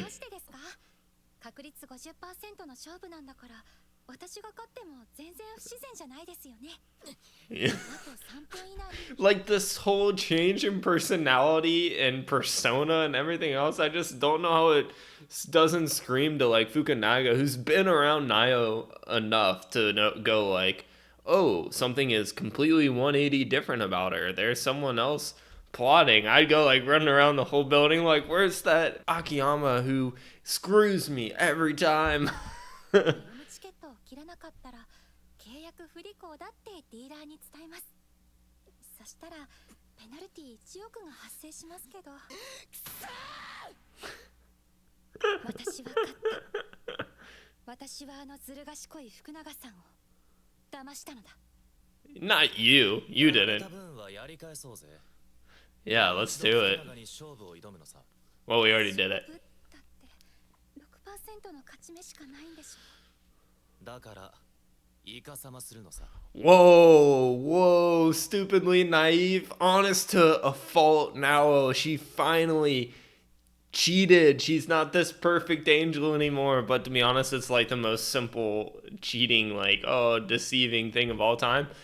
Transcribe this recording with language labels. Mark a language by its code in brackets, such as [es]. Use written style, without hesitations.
[ja] どうしてですか。確率 50% の勝負なんだから私が勝っても全然不自然じゃないですよね。 [en] Yeah. [ja] あと3分以内に [en] Like this whole change in personality and persona and everything else, I just don't know how it doesn't scream to like Fukunaga, who's been around Nayo enough to go like, oh, something is completely 180 different about her. There's someone else plotting. I'd go like running around the whole building like, where's that Akiyama who screws me every time? [ja] ゲームチケットを切らなかったら契約不履行だってディーラーに伝えます。そしたらペナルティ1億が発生しますけど。私は勝った。私はあのずる賢い福永さんを騙したのだ。 [en] Not you. You didn't. [ja] 多分はやり返そうぜ。 [en] Yeah, let's do it. [ja] 福永に勝負を挑むのさ。 [en] Well, we already did it. [ja] ぶったって6% の勝ち目しかないんでしょ。だからイカサマするのさ。 [en] Whoa, stupidly naive, honest to a fault now. She finally cheated. She's not this perfect angel anymore, but to be honest, it's like the most simple cheating, like, oh, deceiving thing of all time.